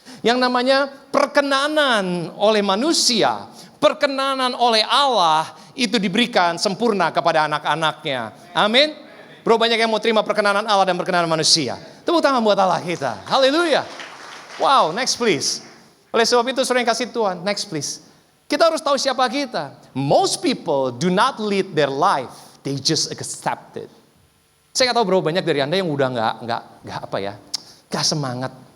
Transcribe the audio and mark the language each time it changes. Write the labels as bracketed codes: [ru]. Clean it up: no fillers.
[id] Yang namanya perkenanan oleh manusia, perkenanan oleh Allah itu diberikan sempurna kepada anak-anaknya. Amin. Bro, banyak yang mau terima perkenanan Allah dan perkenanan manusia. Tepuk tangan buat Allah kita. Haleluya. Wow, [en] next please. [id] Oleh sebab itu saudara yang kasih Tuhan, next please. Kita harus tahu siapa kita. [en] Most people do not lead their life, they just accept it. [id] Saya nggak tahu bro, banyak dari Anda yang udah nggak semangat.